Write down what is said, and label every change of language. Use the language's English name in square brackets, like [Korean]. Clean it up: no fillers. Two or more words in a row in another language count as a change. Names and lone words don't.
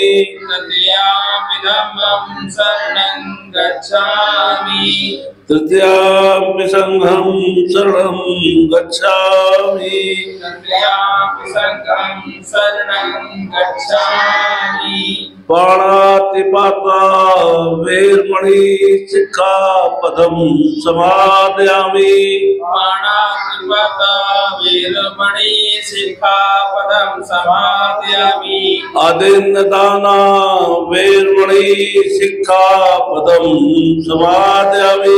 [Pali] तृतीयं धम्मं शरणं गच्छामि तृतीयाम्पि संघं शरणं गच्छामि तृतीयं संघं शरणं गच्छामि पाणातिपाता वेरमणि सिक्खापदं समादयामि पाणातिपाता वेरमणि सिक्खापदं समादयामि आदिन्नदाना वेरमणि सिक्खापदं समादयामि